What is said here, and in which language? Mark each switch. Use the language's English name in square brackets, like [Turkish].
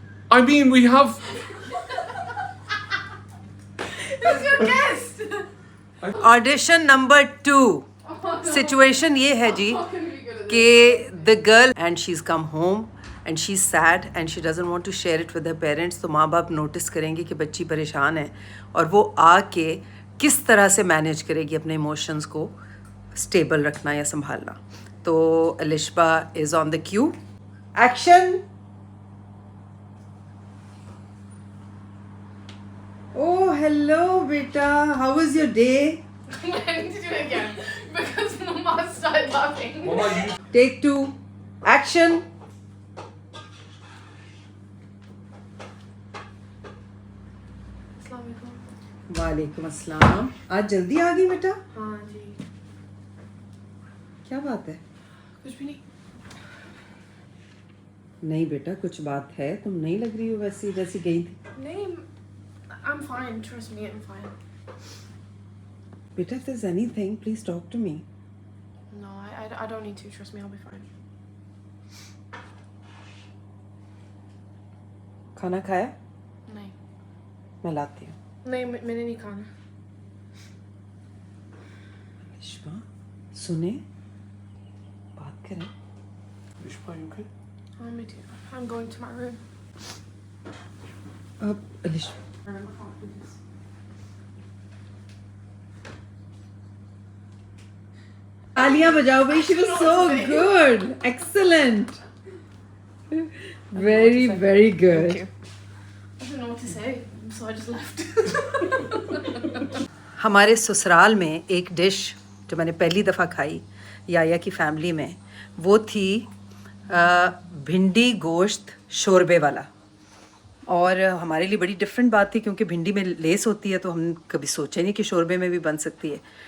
[English] I mean, we have... Who's your guest? Audition number 2. Situation [Hindi] ये है जी कि [English] the girl, and she's come home and she's sad and she doesn't want to share it with her parents. [Hindi] तो माँ बाप notice करेंगे कि बच्ची परेशान है, और वो आके किस तरह से मैनेज करेगी अपने इमोशंस को स्टेबल रखना या संभालना। [English] तो Alishba is on the cue. Action. Oh, hello, beta. How was your day? I need to do it again because Mama started laughing. Mama, you... Take 2. Action. [Hindi] वालेकुम अस्सलाम। आज जल्दी आ गई बेटा? हाँ जी। क्या बात है? कुछ भी नहीं। नहीं बेटा कुछ बात है, तुम नहीं लग रही हो वैसी जैसी गई थी। [English] नहीं, I'm fine. Trust me, I'm fine. बेटा if there's anything please talk to me. No, I don't need to. Trust me, I'll be fine. [Hindi] खाना खाया? नहीं, मैं लाती हूँ। नहीं, मैंने नहीं खाना। विश्वा सुने, बात करें। [English] Vishwa, you okay? Oh, me too. I'm going to my room. [Hindi] अब Alisha [English] I can't do this. [Hindi] तालियां बजाओ भाई, [English] she was so good, excellent, very very good. Thank you. I don't know what to say, so I just left. [Hindi] हमारे ससुराल में एक dish जो मैंने पहली दफ़ा खाई याया की फैमिली में, वो थी भिंडी गोश्त शोरबे वाला। और हमारे लिए बड़ी डिफरेंट बात थी क्योंकि भिंडी में लेस होती है, तो हम कभी सोचे नहीं कि शोरबे में भी बन सकती है।